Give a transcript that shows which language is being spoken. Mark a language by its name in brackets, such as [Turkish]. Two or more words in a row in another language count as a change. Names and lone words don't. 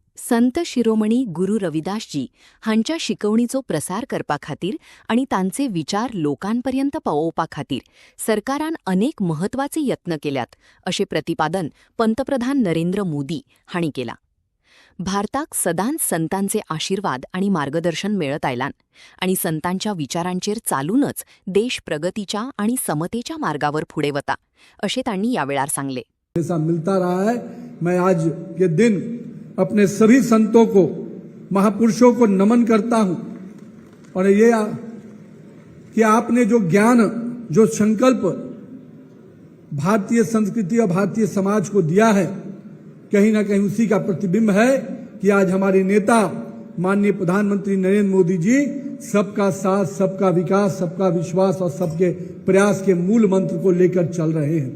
[Konkani] संत शिरोमणी गुरु रविदासजी हांच्या शिकवणीचो प्रसार करपा खातीर आणि तांचे विचार लोकांपर्यंत पावोवपा खातीर सरकारान अनेक महत्वाचे यत्न केल्यात अशें प्रतिपादन पंतप्रधान नरेंद्र मोदी हांणी केलां. भारताक सदांच संतांचे आशीर्वाद आणि मार्गदर्शन मेळत आयलां आणि संतांच्या विचारांचेर चालूनच देश प्रगतीच्या आणि समतेच्या मार्गावर फुडें वता अशें तांणी ह्या वेळार सांगले. [Hindi] ऐसा मिलता रहा है. मैं आज के दिन अपने सभी संतों को, महापुरुषों को नमन करता हूं और ये कि आपने जो ज्ञान, जो संकल्प भारतीय संस्कृति और भारतीय समाज को दिया है, कहीं ना कहीं उसी का प्रतिबिंब है कि आज हमारे नेता माननीय प्रधानमंत्री नरेंद्र मोदी जी सबका साथ, सबका विकास, सबका विश्वास और सबके प्रयास के मूल मंत्र को लेकर चल रहे हैं.